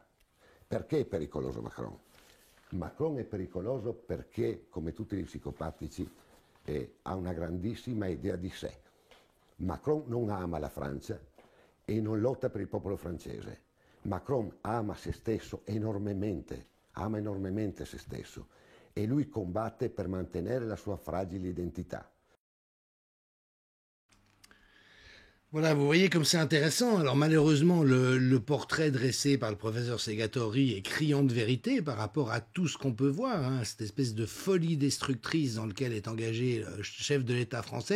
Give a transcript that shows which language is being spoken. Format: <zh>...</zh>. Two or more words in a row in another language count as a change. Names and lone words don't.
<it>Perché è pericoloso Macron? Macron è pericoloso perché, come tutti gli psicopatici, ha una grandissima idea di sé. Macron non ama la Francia e non lotta per il popolo francese. Macron ama se stesso enormemente, ama enormemente se stesso,</it> <fr>et lui</fr> <it>combatte per mantenere la sua fragile identità.</it> <fr>Voilà, vous voyez comme c'est intéressant. Alors malheureusement, le portrait dressé par le professeur Segatori est criant de vérité par rapport à tout ce qu'on peut voir, hein, cette espèce de folie destructrice dans laquelle est engagé le chef de l'État français.</fr>